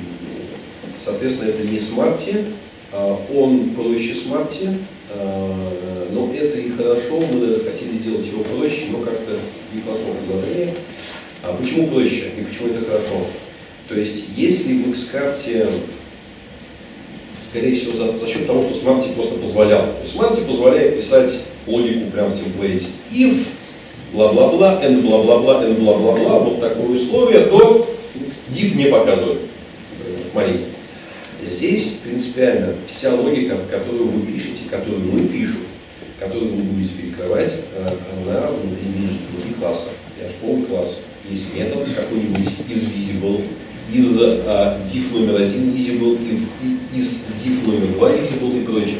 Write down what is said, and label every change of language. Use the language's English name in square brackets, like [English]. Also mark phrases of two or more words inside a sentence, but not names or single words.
[Russian] Соответственно, это не Smarty, он проще Smarty, но это и хорошо, мы даже хотели делать его проще, но как-то не пошло предложение. А почему проще и почему это хорошо? То есть, если в X-карте, скорее всего, за счет того, что Smarty просто позволял. То есть Smarty позволяет писать логику прямо в темплейте. If бла-бла-бла, and бла-бла-бла, and бла-бла-бла, вот такое условие, то div не показывает в маленький. Здесь принципиально вся логика, которую вы пишете, которую мы пишем, которую вы будете перекрывать, она внутри класса. Я же помню класс. Есть метод какой-нибудь isVisible, из div номер 1 visible, из div номер 2 visible и прочее.